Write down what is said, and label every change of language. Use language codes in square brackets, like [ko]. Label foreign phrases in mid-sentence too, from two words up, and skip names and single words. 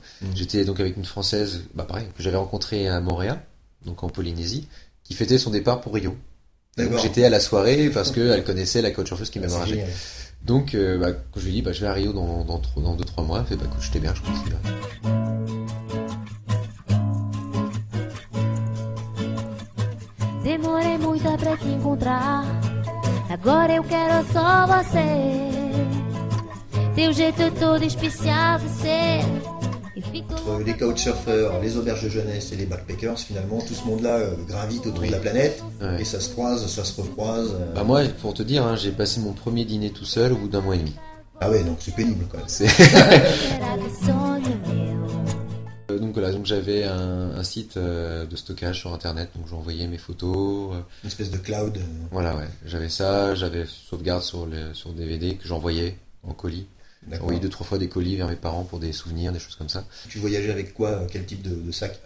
[fr] Mm. J'étais donc avec une Française, bah pareil, que j'avais rencontrée à Montréal, donc en Polynésie, qui fêtait son départ pour Rio. Et donc D'accord. j'étais à la soirée parce qu'elle connaissait la couchsurfeuse qui Ah, m'avait c'est arrangé. génial. Donc bah, quand je lui ai dit bah, je vais à Rio dans 2-3 mois, elle fait bah écoute je t'héberge quand tu vas. [pt] Demorei muito pra te encontrar. Agora eu quero só você. Teu jeito é todo especial de ser. E fico [fr] Entre les couchsurfers, les auberges de jeunesse et les backpackers, finalement, tout ce monde-là gravite autour Oui. de la planète Ouais. et ça se croise, ça se recroise. Bah moi pour te dire, hein, j'ai passé mon premier dîner tout seul au bout d'un mois et demi. Ah ouais, donc c'est pénible quand même. C'est [pt] será de sonho meu. [fr] donc voilà, donc j'avais un site de stockage sur internet, donc j'envoyais mes photos. Une espèce de cloud. Voilà, ouais, j'avais ça, j'avais sauvegarde sur DVD que j'envoyais en colis. J'ai D'accord. envoyé 2-3 fois des colis vers mes parents pour des souvenirs, des choses comme ça. Tu voyageais avec quoi? Quel type de sac?